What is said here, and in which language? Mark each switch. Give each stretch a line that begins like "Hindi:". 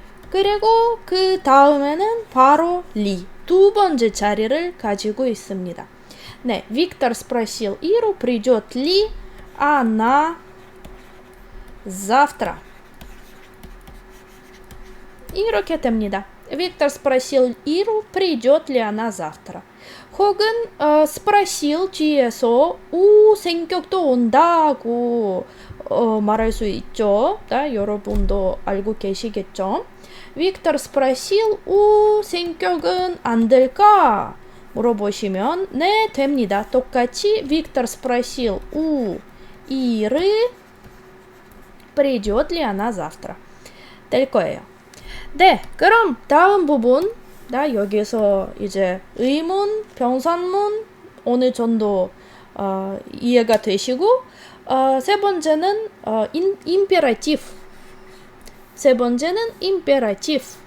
Korean: 그리고 그 다음에는 바로 리. 두 번째 자리를 가지고 있습니다.
Russian: 네, 빅터 спросил Иру, придёт ли она завтра?
Korean: 이렇게 됩니다.
Russian: 빅터 спросил Иру, придёт ли она завтра?
Korean: 혹은 спросил 뒤에서 생격도 온다고 말할 수 있죠. 여러분도 알고 계시겠죠? 빅터 спросил 생격은 안 될까? 물어보시면 네, 됩니다.
Russian: 똑같이 빅터 спросил Иры, придёт ли она завтра?
Korean: 될 거예요. 네, 그럼 다음 부분 여기서 이제 의문, 병사문 어느 정도 이해가 되시고 세 번째는 임페라티브. 세 번째는 임페라티브.